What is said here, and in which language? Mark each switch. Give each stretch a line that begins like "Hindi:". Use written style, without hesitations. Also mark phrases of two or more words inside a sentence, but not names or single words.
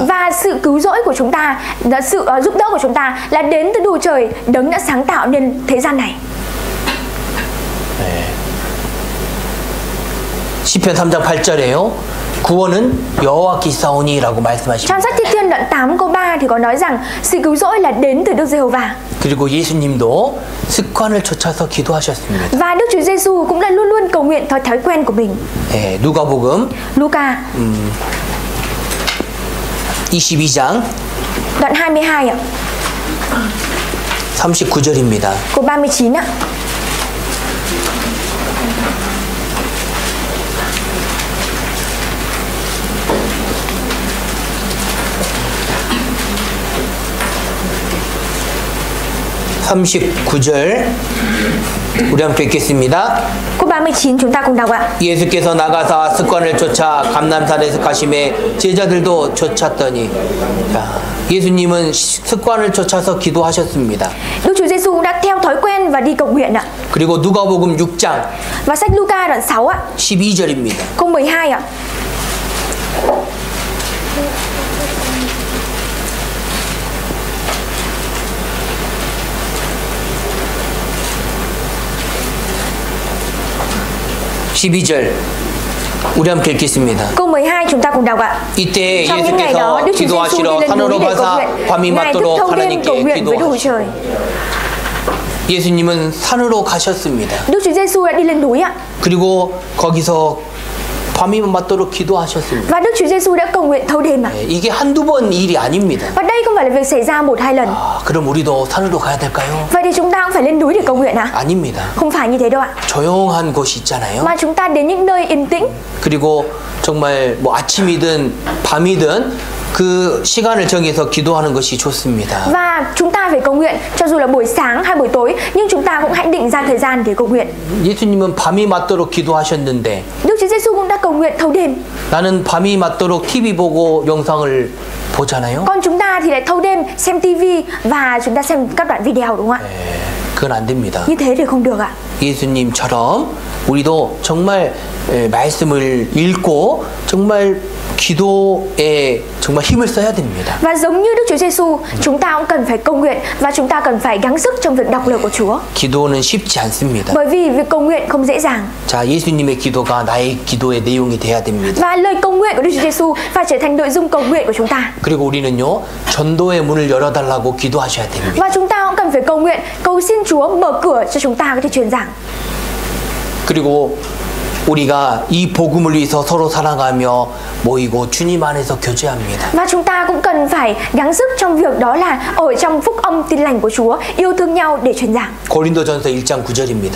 Vietnamese: Và sự cứu rỗi của chúng ta, sự giúp đỡ của chúng ta là đến từ Đức Chúa Trời, đấng đã sáng tạo nên thế gian này.
Korean: 시편 3장 8절에요. 구원은 여호와께 있사오니라고 말씀하십니다.
Vietnamese: Trong sách Thi Thiên đoạn 8 câu 3 thì có nói rằng sự cứu rỗi là đến từ Đức Giê-hô-va.
Korean: 그리고 예수님도 습관을 쫓아서 기도하셨습니다.
Vietnamese: Và Đức Chúa Giêsu cũng đã luôn luôn cầu nguyện theo thói quen của mình.
Korean: 예, 누가복음
Vietnamese: Luca
Korean: 22장
Vietnamese: đoạn 22 ạ,
Korean: 39절입니다.
Vietnamese: câu 39 ạ.
Korean: (39절) 우리 함께 읽겠습니다.
Vietnamese: Câu 39 chúng ta cùng đọc ạ.
Korean: 예수께서 나가사 습관을 쫓아 감람산에서 가심에 제자들도 쫓았더니. 자, 예수님은 습관을 쫓아서 기도하셨습니다.
Vietnamese: Đức Chúa Giêsu cũng đã theo thói quen và đi cầu nguyện ạ.
Korean: 그리고 누가복음 6장
Vietnamese: Và sách Luca đoạn 6 ạ,
Korean: 12절입니다.
Vietnamese: câu 12 ạ.
Korean: (12절) 우리 함께 읽겠습니다.
Vietnamese: Câu 12 chúng ta cùng đọc ạ.
Korean: 이때
Vietnamese: Trong những ngày đó,
Korean: 예수께서
Vietnamese: Đức Chúa Giêsu đi
Korean: 기도하시러
Vietnamese: lên núi
Korean: 산으로
Vietnamese: để cầu
Korean: 가사
Vietnamese: nguyện.
Korean: 밤이
Vietnamese: Ngài thức
Korean: 맞도록
Vietnamese: thâu đêm cầu
Korean: 하나님께
Vietnamese: nguyện với Đức Chúa
Korean: 기도하셨습니다.
Vietnamese: Trời.
Korean: 예수님은 산으로 가셨습니다.
Vietnamese: Đức Chúa Giêsu đã đi lên núi ạ.
Korean: 그리고 거기서 밤이 맞도록 기도하셨습니다.
Vietnamese: Và Đức Chúa Giêsu đã cầu nguyện thâu đêm ạ.
Korean: 이게 한두 번 일이 아닙니다.
Vietnamese: Và đây không phải là việc xảy ra 1-2 lần.
Korean: 그럼 우리도 산으로 가야 될까요?
Vietnamese: Vậy thì chúng ta cũng phải lên núi để cầu nguyện ạ?
Korean: 아닙니다.
Vietnamese: Không phải như thế đâu ạ.
Korean: 조용한 곳이 있잖아요.
Vietnamese: Mà chúng ta đến những nơi yên tĩnh.
Korean: 그리고 정말 뭐 아침이든 밤이든 그 시간을 정해서 기도하는 것이 좋습니다.
Vietnamese: Và chúng ta phải cầu nguyện cho dù là buổi sáng hay buổi tối, nhưng chúng ta cũng hãy định ra thời gian để cầu nguyện.
Korean: 예수님은 밤이 맞도록 기도하셨는데
Vietnamese: Đức Chúa Giêsu cũng đã cầu nguyện thâu đêm.
Korean: 나는 밤이 맞도록 TV 보고 영상을 보잖아요.
Vietnamese: Còn chúng ta thì lại thâu đêm xem tivi và chúng ta xem các đoạn video, đúng không ạ?
Korean: 그건 안 됩니다.
Vietnamese: Như thế thì không được ạ.
Korean: 예수님처럼 우리도 정말 말씀을 읽고 정말 기도에 정말 힘을 써야 됩니다.
Vietnamese: Và giống như Đức Chúa Giêsu, chúng ta cũng cần phải cầu nguyện và chúng ta cần phải gắng sức trong việc đọc lời của Chúa.
Korean: 기도는 쉽지 않습니다.
Vietnamese: Bởi vì việc cầu nguyện không dễ dàng.
Korean: 자, 예수님의 기도가 나의 기도의 내용이 돼야 됩니다.
Vietnamese: Và lời cầu nguyện của Đức Chúa Giêsu phải trở thành nội dung cầu nguyện của chúng ta.
Korean: 그리고 우리는요, 전도의 문을 열어달라고 기도하셔야 됩니다.
Vietnamese: Và chúng ta cũng cần phải cầu nguyện, cầu xin Chúa mở cửa cho chúng ta có thể truyền giảng.
Korean: 그리고 우리가 이 복음을 위해서 서로 사랑하며 모이고 주님 안에서 교제합니다.
Vietnamese: Và chúng ta cũng cần phải gắng sức trong việc đó là ở trong phúc âm tin lành của Chúa, yêu thương nhau để truyền giảng.
Korean: 고린도전서 1장 9절입니다.